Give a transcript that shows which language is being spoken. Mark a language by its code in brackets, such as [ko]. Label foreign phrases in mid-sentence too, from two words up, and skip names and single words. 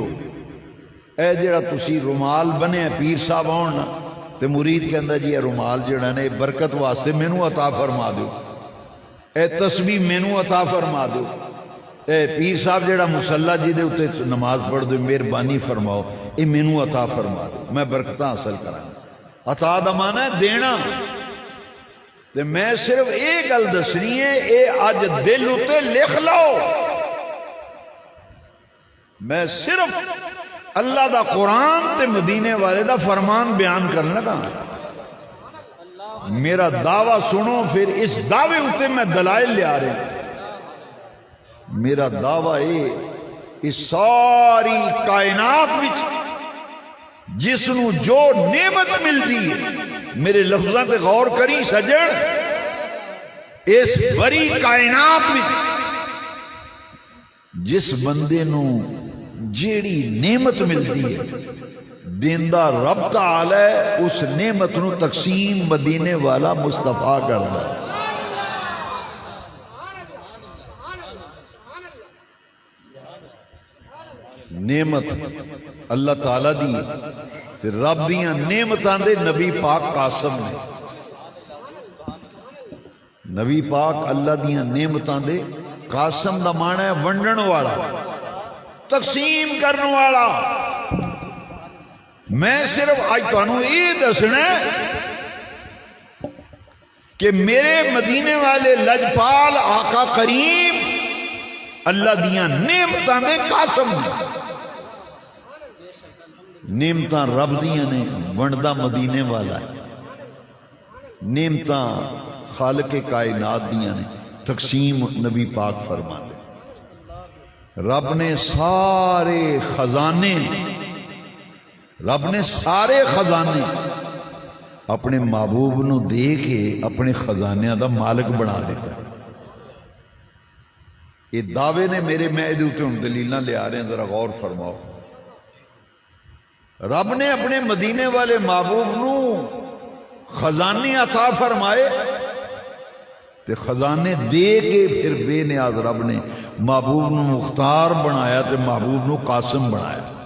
[pa] اے جڑا تسی رومال بنے پیر صاحب آن نا تے مرید کہندا جی اے رومال جڑا نے برکت واسطے مینوں عطا فرما دیو، اے تسبیح مینوں عطا فرما دیو، اے پیر صاحب جڑا مصلی جی دے اتے نماز پڑھ دو مہربانی فرماؤ اے مینوں عطا فرما دو، میں برکتاں حاصل کراں۔ عطا دا معنی ہے دینا، تے میں صرف اے گل دسنی ہے، اے اج دل اتے لکھ لو، میں صرف اللہ دا قرآن تے مدینے والے دا فرمان بیان کرنے لگا۔ میرا دعویٰ سنو، پھر اس دعوے اتے میں دلائل لے آ رہے ہیں۔ میرا دعویٰ ہے اس ساری کائنات وچ جس نو جو نعمت ملتی ہے، میرے لفظاں تے غور کری سجن، اس بڑی کائنات وچ جس بندے نو جیڑی نعمت ملتی ہے دیندہ رب تعالی ہے، اس نعمت نو تقسیم مدینے والا مصطفیٰ کردا ہے۔ نعمت اللہ تعالی دی تے رب دیاں نعمتاں دے نبی پاک قاسم نے، نبی پاک اللہ دیاں نعمتاں دے قاسم دا معنی ہے ونڈن والا، تقسیم کرنے والا۔ میں صرف آج تانوں یہ دسنا ہے کہ میرے مدینے والے لجپال آقا کریم اللہ دیاں نعمتاں دے قاسم نے، نعمتاں رب دیاں نے، ونڈدا مدینے والا ہے، نعمتاں خالق کائنات دیاں نے، تقسیم نبی پاک فرما دے۔ رب نے سارے خزانے، رب نے سارے خزانے اپنے محبوب نو دے کے اپنے خزانیاں دا مالک بنا دیتا ہے۔ یہ دعوے نے میرے معدے تے ہن دلیلاں لے آ رہے ہیں، ذرا غور فرماؤ۔ رب نے اپنے مدینے والے محبوب نو خزانے عطا فرمائے تے خزانے دے کے پھر بے نیاز رب نے محبوب نو مختار بنایا تے محبوب نو قاسم بنایا۔